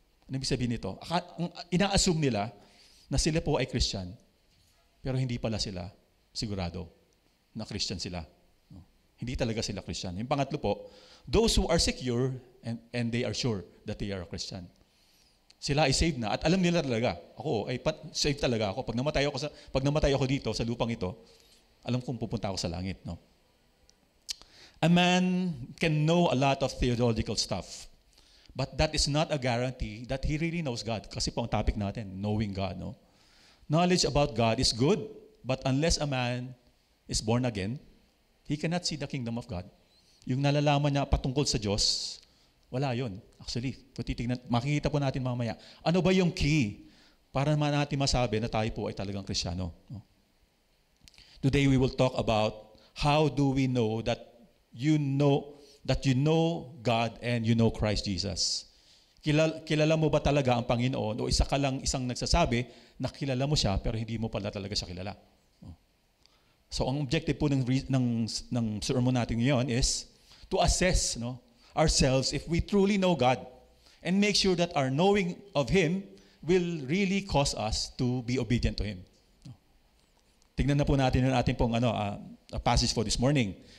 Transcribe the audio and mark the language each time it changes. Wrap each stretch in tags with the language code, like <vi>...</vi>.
<tl>Ano ibig sabihin nito? Ina-assume nila na sila po ay Christian, pero hindi pala sila sigurado na Christian sila. No? Hindi talaga sila Christian. Yung pangatlo po,</tl> <en>those who are secure and they are sure that they are a Christian.</en> <tl>Sila ay saved na at alam nila talaga, ako ay saved talaga ako. Pag namatay ako dito sa lupang ito, alam kong pupunta ako sa langit, no?</tl> <en>A man can know a lot of theological stuff, but that is not a guarantee that he really knows God.</en> <tl>Kasi po ang topic natin,</tl> <en>knowing God, no? Knowledge about God is good, but unless a man is born again, he cannot see the kingdom of God.</en> <tl>Yung nalalaman niya patungkol sa Diyos, wala yun. Actually, kung titignan, makikita po natin mamaya. Ano ba yung key para natin masabi na tayo po ay talagang Kristiyano? No?</tl> <en>Today we will talk about how do we know that you know God and you know Christ Jesus.</en> <tl>Kilala mo ba talaga ang Panginoon o isang nagsasabi na kilala mo siya pero hindi mo pala talaga siya kilala? So ang objective po ng sermon natin ngayon</tl> <en>is to assess, no, ourselves if we truly know God and make sure that our knowing of Him will really cause us to be obedient to Him.</en> <tl>Tingnan na po natin yung ating pong a passage</tl> <en>for this morning.</en>